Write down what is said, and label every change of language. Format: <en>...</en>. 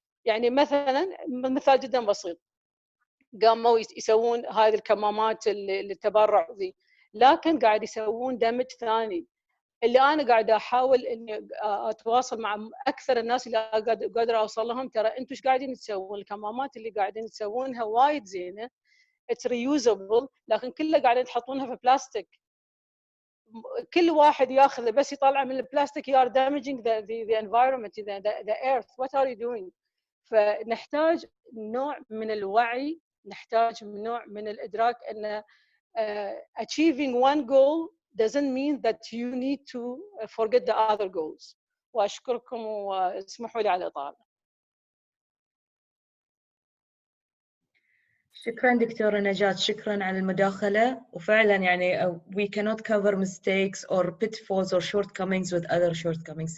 <ar>يعني مثلا مثال جدا بسيط، قاموا يسوون هذه الكمامات التبرع ذي، لكن قاعد يسوون دمج ثاني. اللي انا قاعده احاول اني اتواصل مع اكثر الناس اللي قادره اوصل لهم، ترى انتم ايش قاعدين تسوون؟ الكمامات اللي قاعدين تسوونها وايد زينه،</ar> <en>it's reusable,</en> <ar>لكن كلها قاعدين تحطونها في بلاستيك. كل واحد ياخذ بس يطلع من البلاستيك</ar> <en>you are damaging the environment the earth what are you doing.</en> <ar>فنحتاج نوع من الوعي، نحتاج نوع من الادراك ان</ar> <en>achieving one goal doesn't mean that you need to forget the other goals.</en> <ar>واشكركم واسمحوا لي على الاطاله. شكرا دكتورة نجاة، شكرا على المداخلة. وفعلا يعني</ar> <en>we cannot cover mistakes or pitfalls or shortcomings with other shortcomings.</en>